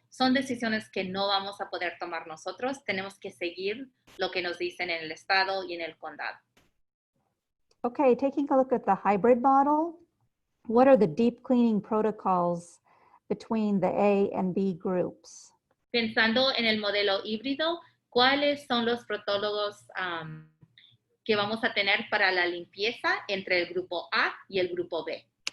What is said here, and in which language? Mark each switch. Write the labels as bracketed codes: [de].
[es] Son decisiones que no vamos a poder tomar nosotros. Tenemos que seguir lo que nos dicen en el estado y en el condado. [en] Okay, taking a look at the hybrid model, what are the deep cleaning protocols between the A and B groups? [es] Pensando en el modelo híbrido, ¿cuáles son los protólogos que vamos a tener para la limpieza entre el grupo A y el grupo B?